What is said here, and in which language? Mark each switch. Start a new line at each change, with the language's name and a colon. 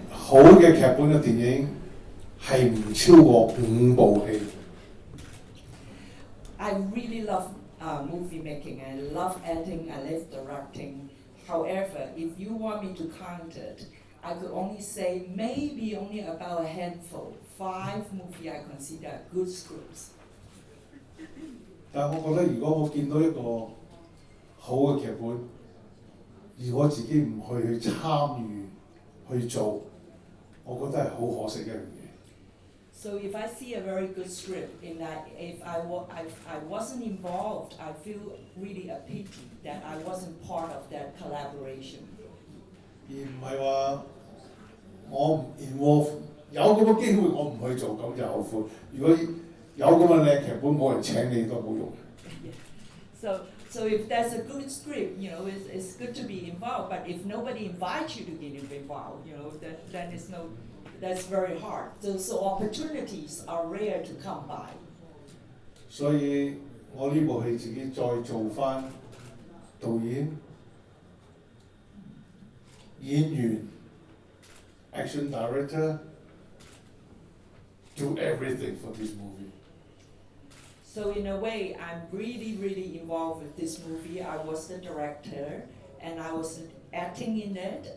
Cantonese: 好嘅劇本嘅電影係唔超過5部戲。
English: I really love movie making. I love acting, I love directing. However, if you want me to count it, I could only say maybe only about a handful, 5 movies I consider good scripts.
Cantonese: 但係我覺得如果我見到一個好嘅劇本，而我自己唔去參與去做，我覺得係好可惜一樣嘢。
English: So if I see a very good script, in that if I wasn't involved, I feel really a pity that I wasn't part of that collaboration.
Cantonese: 而唔係話我唔
English: involve，
Cantonese: 有咁嘅機會我唔去做，咁就後悔。如果有咁嘅靚劇本，冇人請你都冇用。
English: So if there's a good script, it's good to be involved. But if nobody invites you to get involved, then that's very hard. So opportunities are rare to come by.
Cantonese: 所以我呢部戲自己再做翻導演、演員、
English: action director, do everything for this movie. So in a way, I'm really, really involved with this movie. I was the director, and I was acting in it.